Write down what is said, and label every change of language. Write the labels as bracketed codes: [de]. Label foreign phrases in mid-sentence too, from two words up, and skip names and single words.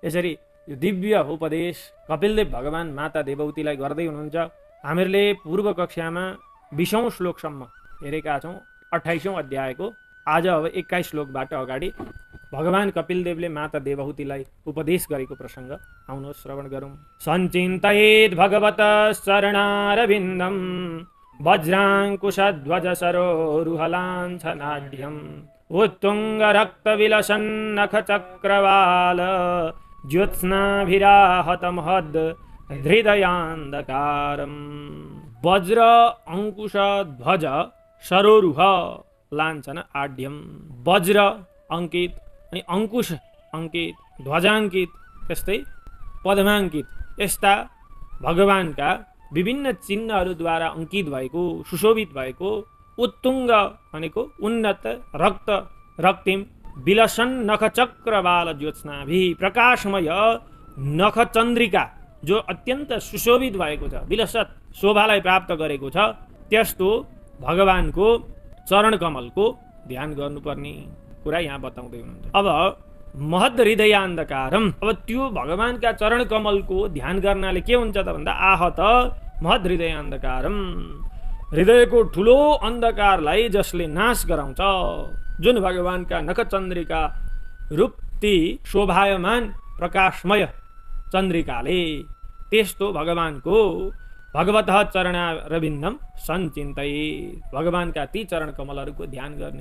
[ne] यसरी यो दिव्य उपदेश कपिलदेव भगवान माता देवहूतिलाई गर्दै हुनुहुन्छ। हामीहरूले पूर्व कक्षामा 20औं श्लोकसम्म हेरेका छौँ 28औं अध्यायको। आज अब 21 श्लोकबाट अगाडि भगवान कपिलदेवले माता देवहूतिलाई उपदेश गरेको प्रसङ्ग आउनुहोस् श्रवण गरौँ। [sa] सञ्चिन्तयेद् भगवत शरणारविन्दं वज्राङ्कुशध्वज सरोरुहलाञ्छनाढ्यम् उत्तुङ्ग रक्तविलसन्नख चक्रवाल ज्योत्स्नाभिराहतमहद् हृदयान्धकारम्। वज्र अंकुश ध्वज सरोरुह लाञ्छन आढ्यम। [ne] वज्र अंकित अनि अंकुश अंकित, ध्वजाङ्कित, त्यस्तै पद्माङ्कित यस्ता भगवानका विभिन्न चिन्हहरूद्वारा अंकित भएको, सुशोभित भएको उत्तुङ्ग भनेको उन्नत, रक्त रक्तिम, [sa] विलसन नख चक्रवाल ज्योत्स्नाभि [ne] प्रकाशमय नख चन्द्रिका जो अत्यन्त सुशोभित भएको छ, विलसत शोभालाई प्राप्त गरेको छ, त्यस्तो भगवानको चरण कमलको ध्यान गर्नुपर्ने कुरा यहाँ बताउँदै हुनुहुन्छ। अब [sa] महद् हृदयान्धकारम, [ne] अब त्यो भगवानका चरण कमलको ध्यान गर्नाले के हुन्छ त भन्दा [sa] आहत महद् हृदयान्धकारम, [ne] हृदयको ठुलो अन्धकारलाई जसले नाश गराउँछ, जुन भगवानका नखचन्द्रिका रूपती शोभायमान प्रकाशमय चन्द्रिकाले, त्यस्तो भगवानको [sa] भगवतः चरणारविन्दम सञ्चिन्तये, [ne] भगवानका ती चरण कमलहरूको ध्यान गर्ने।